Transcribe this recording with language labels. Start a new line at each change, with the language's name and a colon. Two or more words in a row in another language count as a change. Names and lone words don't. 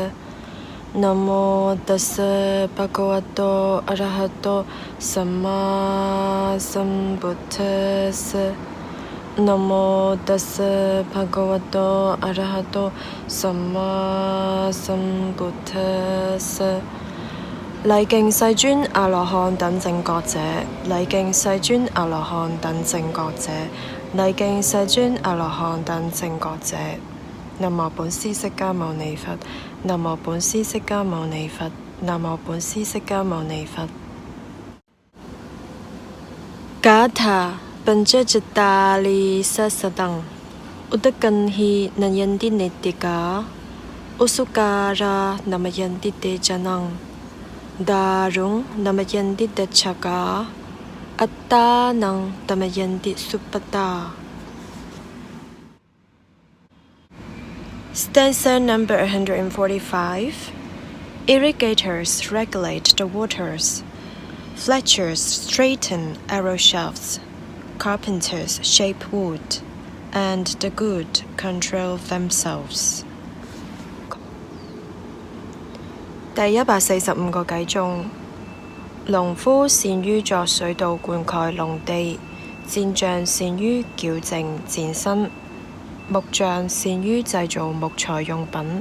Pali: นะโมตัสสะภะคะวะโตอะระหะโตสัมมาสัมพุทธัสสะนะโมตัสสะภะคะวะโตอะระหะโตสัมมาสัมพุทธัสสะ
Chinese: 禮敬世尊阿羅漢等正覺者，禮敬世尊阿羅漢等正覺者，禮敬世尊阿羅漢等正覺者。南無本師釋迦牟尼佛，南無本師釋迦牟尼佛，南無本師釋迦牟尼佛。
Pali: 迦他ปัญจจิตตาลีสัสตังอุตกันหินันยันตินิติกาอุสุการานามายันติเตจนังดารุงนามายันติดัชชกาอัตตานังตมายันติสุปตา
English: Stanza number 145. Irrigators regulate the waters. Fletchers straighten arrow shafts. Carpenters shape wood, and the good control themselves.
Chinese: 第145個偈頌，農夫善於作水稻灌溉農地，箭匠善於矯正箭身，木匠善於製造木材用品，